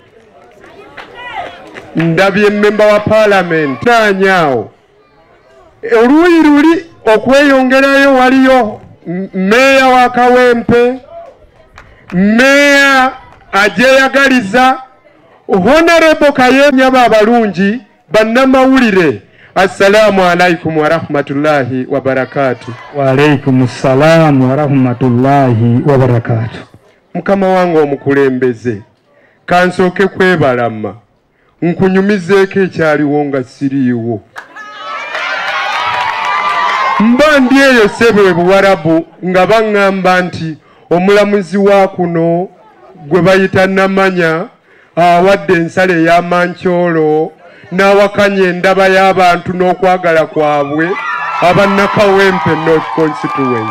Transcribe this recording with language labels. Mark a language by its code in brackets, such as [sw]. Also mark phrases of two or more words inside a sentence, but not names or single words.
[lg] ndabye member wa Parliament nanyawo oluuyi luli okweyongerayo waliyo meya wa Kawempe meya ajeyagaliza Honorable Kayemya abalungi bannamawulire [ar] السلام عليكم ورحمة الله وبركاته. وعليكم السلام ورحمة الله وبركاته. [lg] Mukama wange omukulembeze kansooke kwebalama nkunyumizeeko ekyaliwo nga siriiwo mba ndi eyo Sebo Buwarabu nga baŋŋamba nti omulamuzi wa kuno gwe bayita Namanya awadde ensala ey'amankyolo n'awakanya endaba y'abantu n'okwagala kwabwe abannakawempe North Constituency.